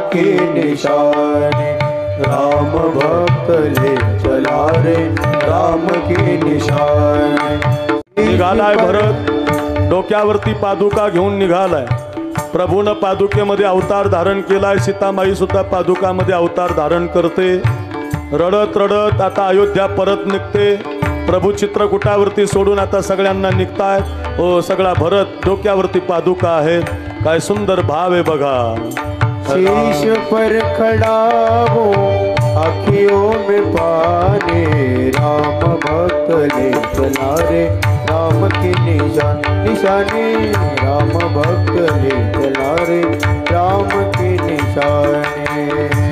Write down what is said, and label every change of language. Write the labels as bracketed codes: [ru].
[hi] के निशाने राम भक्त ले चला रे राम के निशाने [mr] निघालाय भरत डोक्यावरती पादुका घेऊन निघालाय प्रभूनं पादुकेमध्ये अवतार धारण केलाय सीतामाई सुद्धा पादुकामध्ये अवतार धारण करते रडत रडत आता अयोध्या परत निघते प्रभू चित्रकूटावरती सोडून आता सगळ्यांना निघतायत हो सगळा भरत डोक्यावरती पादुका आहेत काय सुंदर भाव आहे बघा [hi] शीश पर खड़ा हो आँखियों में पानी राम भक्त ले चला रे राम की निशानी राम भक्त ले चला रे राम की निशानी